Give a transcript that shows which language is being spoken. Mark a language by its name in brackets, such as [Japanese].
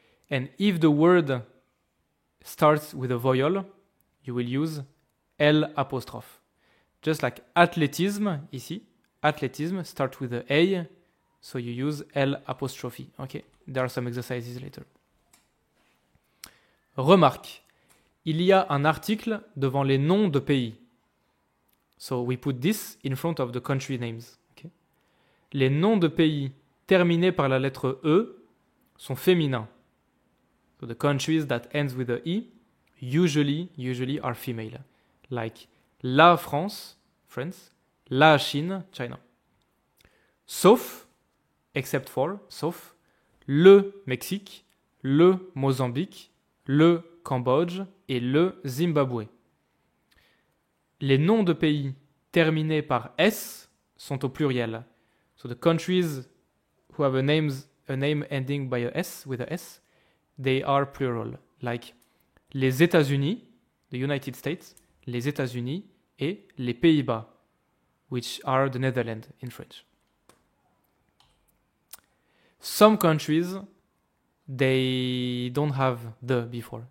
[English] And if the word starts with a vowel, you will use L apostrophe. Just like athlétisme, [French] ici, [English] athlétisme starts with a A, so you use L apostrophe. Okay, there are some exercises later. [French] Remarque, il y a un article devant les noms de pays. [English] So we put this in front of the country names. Okay. [French] Les noms de pays terminés par la lettre E sont féminins. [English] So the countries that ends with a E usually are female. Like la France, France, la Chine, China. [French] Sauf, [English] except for, [French] sauf, le Mexique, le Mozambique, le Cambodge et le Zimbabwe. Les noms de pays terminés par S sont au pluriel. [English] So the countries who have a name ending by a S, with a S, they are plural. Like les États-Unis, the United States, les États-Unis et les Pays-Bas, which are the Netherlands in French. Some countries, they don't have the before.